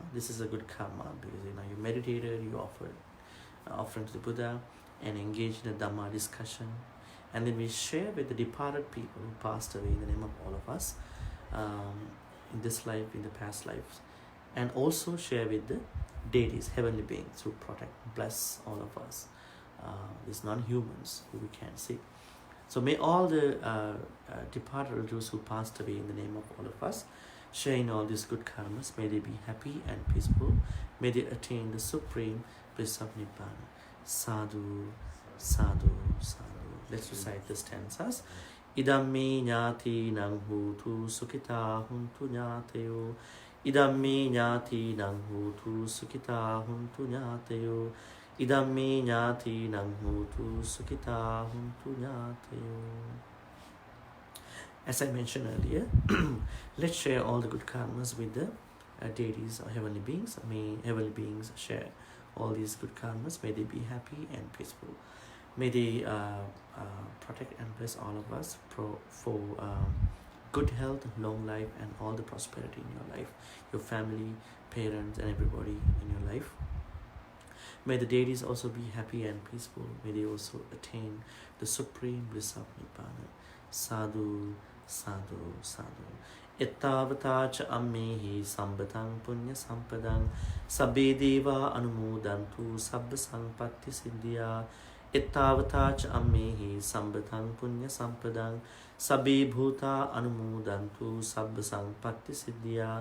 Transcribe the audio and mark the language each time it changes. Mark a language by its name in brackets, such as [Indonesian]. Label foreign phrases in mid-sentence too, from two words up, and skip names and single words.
[English] This is a good karma because you meditated, you offered offering to the Buddha, and engaged in a Dhamma discussion, and then we share with the departed people who passed away in the name of all of us, in this life, in the past lives, and also share with the deities, heavenly beings who protect, bless all of us, these non-humans who we can't see. So may all the departed relatives who passed away in the name of all of us, sharing all these good karmas, may they be happy and peaceful. May they attain the supreme bliss of Nibbana. [Pali] Sadhu, sadhu, sadhu. [English] Let's recite the stanzas. [Pali] Idammi ñāti nang hutu sukhita huntu ñāteyo. Idammi ñāti nang hutu sukhita huntu ñāteyo. Idammi ñāti nang hutu sukhita huntu ñāteyo. [English] As I mentioned earlier, let's share all the good karmas with the deities or heavenly beings. May heavenly beings share all these good karmas. May they be happy and peaceful. May they protect and bless all of us for good health, long life, and all the prosperity in your life, your family, parents, and everybody in your life. May the deities also be happy and peaceful. May they also attain the supreme bliss of Nibbana. [Pali] Sadhu, sadhu, sadhu. Ittavata cha ammehi sambatang punya sampadang sabbe deva anumodantu sabba sampatti siddhya. Ittavata cha ammehi sambatang punya sampadang sabbe bhuta anumodantu sabba sampatti siddhya.